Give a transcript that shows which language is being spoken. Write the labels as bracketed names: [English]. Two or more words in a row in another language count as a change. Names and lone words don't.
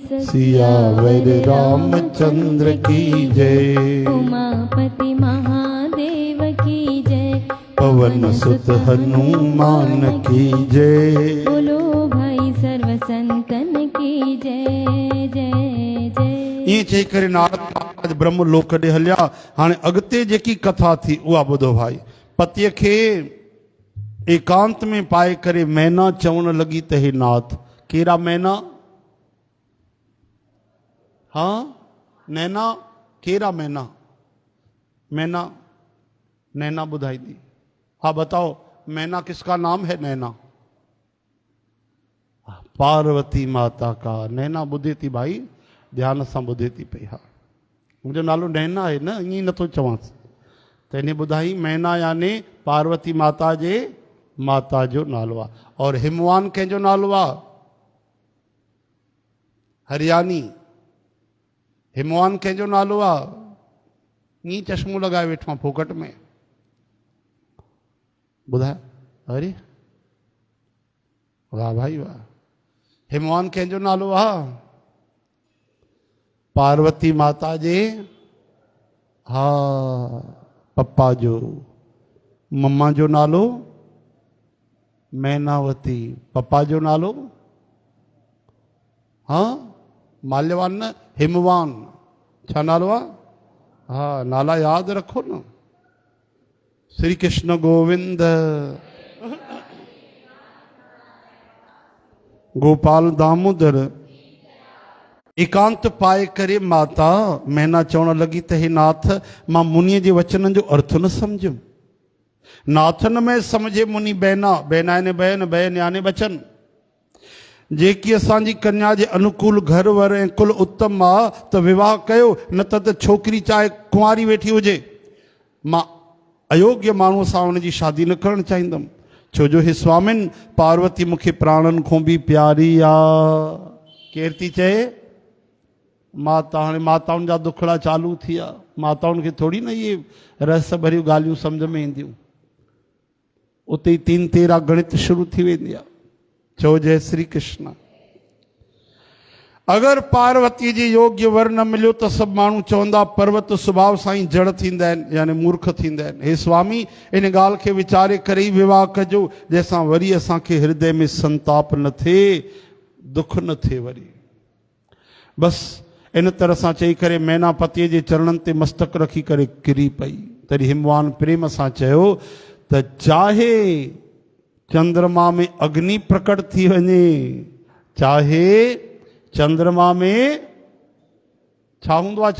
[Hindi] सियावर रामचंद्र की जय, उमापति महादेव की जय, पवन सुत हनुमान की जय। बोलो भाई सर्व संतन की जय जय जय। [Sindhi] ये चई करे नारद महाराज ब्रह्म लोक ॾे हलिया। हाणे अॻिते जेकी कथा थी उहा ॿुधो भाई। पतीअ खे एकांत में पाए करे मैना चवण लॻी त हे नाथ, कहिड़ा मैना? हाँ नैना, कहिड़ा मैना? मैना नैना बुधाई दी। [Hindi] हाँ बताओ, मैना किसका नाम है? नैना पार्वती माता का। [Sindhi] नैना ॿुधे थी भाई, ध्यान सां ॿुधे थी पई। हा मुंहिंजो नालो नैना आहे न, ईअं नथो चवांसि। त हिन ॿुधाई मैना यानी पार्वती माता जे माता जो नालो आहे। और हिमवान कंहिंजो नालो आहे? हरियाणी। हिमवान कंहिंजो नालो आहे? ईअं चश्मो लॻाए वेठो आहे फोकट में। ॿुधाए, अरे वाह भाई वाह। हिमवान कंहिंजो नालो आहे? पार्वती माता जे हा पप्पा जो। मम्मा जो नालो मैनावती, पप्पा जो नालो हाँ माल्यवान न, हिमवान। छा नालो आहे? हाँ नाला यादि रखो न। श्री कृष्ण गोविंद, गोपाल दामोदर। एकांत पाए करे माता मैना चवण लॻी त हे नाथ, मां मुनीअ जे वचननि जो अर्थ न सम्झियुमि। [Hindi] नाथन में समझे मुनि बैना, बैना यानी बहन, बहन यानी बचन। [Sindhi] जेकी असांजी कन्या जे अनुकूल घर वर ऐं कुल उत्तम आहे त विवाह कयो, न त छोकिरी चाहे कुंवारी वेठी हुजे। मां अयोग्य माण्हूअ सां हुनजी शादी न करणु चाहींदुमि, छो जो हे स्वामिन पार्वती मूंखे प्राणनि खां बि प्यारी आहे। केरु थी चए? माता। हाणे माताउनि जा दुखड़ा चालू थी विया। माताउनि खे थोरी न इहे रहस्य भरियूं ॻाल्हियूं सम्झ में ईंदियूं। उते ई 3 13 गणित शुरू थी वेंदी आहे। चओ जय श्री कृष्ण। अगर पार्वती जी योग्य वर न मिलियो त सभु माण्हू चवंदा पर्वत स्वभाव सां ई जड़ थींदा आहिनि, यानी मूर्ख थींदा आहिनि। हे स्वामी, इन ॻाल्हि खे वीचारे करे ई विवाह कजो, जंहिंसां वरी असांखे हृदय में संताप न थिए, दुख न थिए वरी। बसि इन तरह सां चई करे मैना पतीअ जे चरणनि ते मस्तक रखी करे किरी पई। तॾहिं हिमवान प्रेम सां चयो त चाहे चंद्रमा में अग्नि प्रकट थी वञे, चाहे चंद्रमा में छा हूंदो आहे?